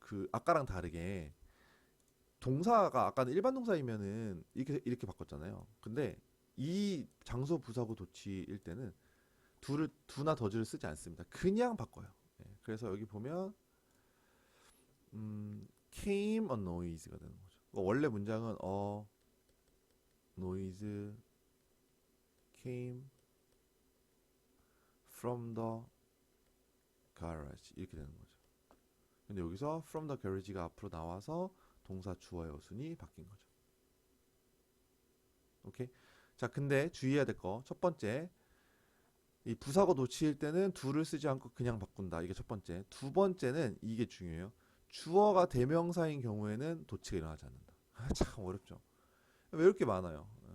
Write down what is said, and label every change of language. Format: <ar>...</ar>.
<ko>그 아까랑 다르게 동사가 아까는 일반 동사이면은 이렇게 바꿨잖아요. 근데 이 장소 부사구 도치일 때는 두나 더즈를 쓰지 않습니다. 그냥 바꿔요. 그래서 여기 보면 came a noise가 되는 거죠. 원래 문장은</ko> <en>a noise came from the garage</en> <ko>이렇게 되는 거죠. 근데 여기서 from the garage가 앞으로 나와서 동사 주어의 어순이 바뀐 거죠. 오케이. 자, 근데 주의해야 될 거 첫 번째, 이 부사구 도치일 때는 두를 쓰지 않고 그냥 바꾼다. 이게 첫 번째. 두 번째는 이게 중요해요. 주어가 대명사인 경우에는 도치가 일어나지 않는다. 참 어렵죠. 왜 이렇게 많아요?</ko>